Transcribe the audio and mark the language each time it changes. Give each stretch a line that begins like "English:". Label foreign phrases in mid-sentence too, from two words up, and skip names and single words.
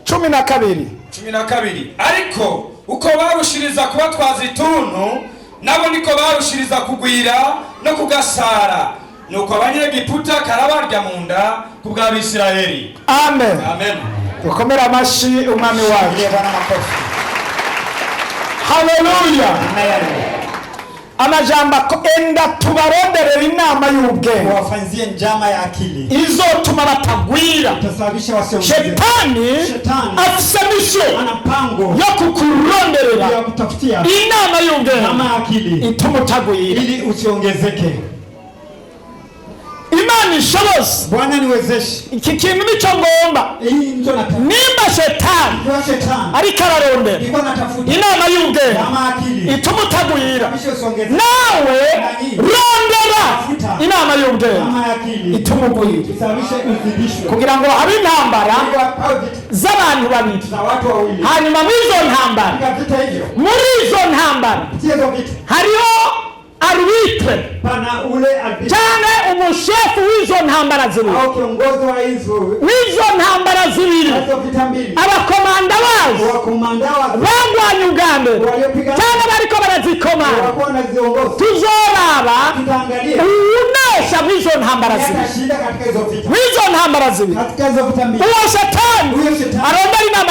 Rundi: 12 ariko uko barushiriza kubatwaza ituntu nabo niko barushiriza kugwira no kugasara nuko abanyegiputa karabarya mu nda kubwa Abisirayeli. Amen. Amen. Ukomera amashi umwami wacu. Haleluya. Amajamba ko enda tubaronderera inama y'ubwenge
Swahili: wafanzie njama ya akili
Rundi: izotuma batagwira
Swahili: itasababisha wasiongeze.
Rundi: Shetani afise mission
Swahili: ana mpango
Rundi: yo kukuronderera
Swahili: ya kutafutia
Rundi: inama y'ubwenge
Swahili: inama ya akili
Rundi: ituma utagwira
Swahili: ili usiongezeke.
Rundi: Imana ishoboze
Swahili: Bwana niwezeshe
Rundi: iki kintu nico ngomba nimba shetani ariko ararondera inama y'ubwenge ituma utagwira nawe rondera inama y'ubwenge ituma ugwira kugira ngo habe intambara z'abantu babiri hanyuma muri izo ntambara hariho arbitre
Swahili: pana ule arbiter
Rundi: cyane umushefu w'izo ntambara zibiri
Swahili: au kiongozi wa
Rundi: w'izo ntambara zibiri
Swahili: vita mbili
Rundi: abakomanda bazo
Swahili: wakomanda wa
Rundi: bangwanye ubwambe cyane bariko barazikomanda tuzoraba unesha w'izo ntambara zibiri w'izo ntambara zibiri uwo shetani arondera inama